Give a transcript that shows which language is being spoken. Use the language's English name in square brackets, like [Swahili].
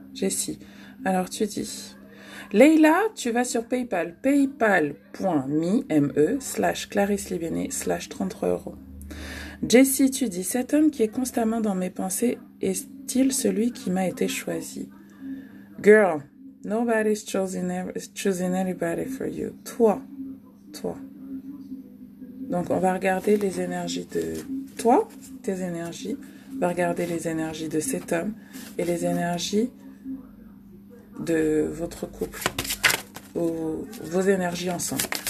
[French] Jessie, alors tu dis... Leïla, tu vas sur PayPal, paypal.me/ClarisseLibenet/33 €. Jessie, tu dis, cet homme qui est constamment dans mes pensées est-il celui qui m'a été choisi? [English] Girl, nobody's choosing anybody for you. [French] Toi. Donc, on va regarder les énergies de toi, tes énergies. On va regarder les énergies de cet homme et les énergies de votre couple. Ou vos énergies ensemble.